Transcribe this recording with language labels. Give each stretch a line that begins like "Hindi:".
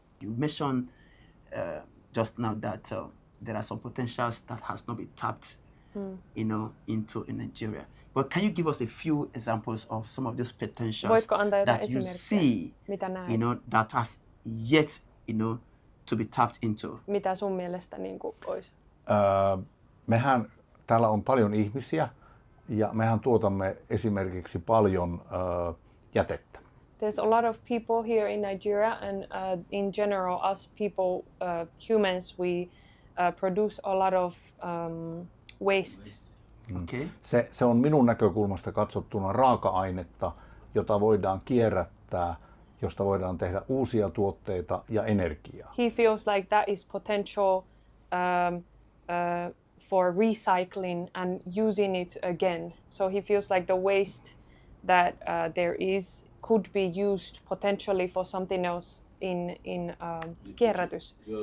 English: You mentioned just now that there are some potentials that has not been tapped, into in Nigeria. But can you give us a few examples of some of those potentials that you see, that has yet, to be tapped into?
Finnish: Mitä sun mielestä olisi? Mehän täällä on paljon ihmisiä ja mehän tuotamme esimerkiksi paljon jätettä.
English: There's a lot of people here in Nigeria, and in general, us people, humans, we produce a lot of waste. Okay.
Finnish: Se on minun näkökulmasta katsottuna raaka-ainetta, jota voidaan kierrättää, josta voidaan tehdä uusia tuotteita ja energiaa.
English: He feels like that is potential for recycling and using it again. So he feels like the waste that there is could be used potentially for something else in kierrätys.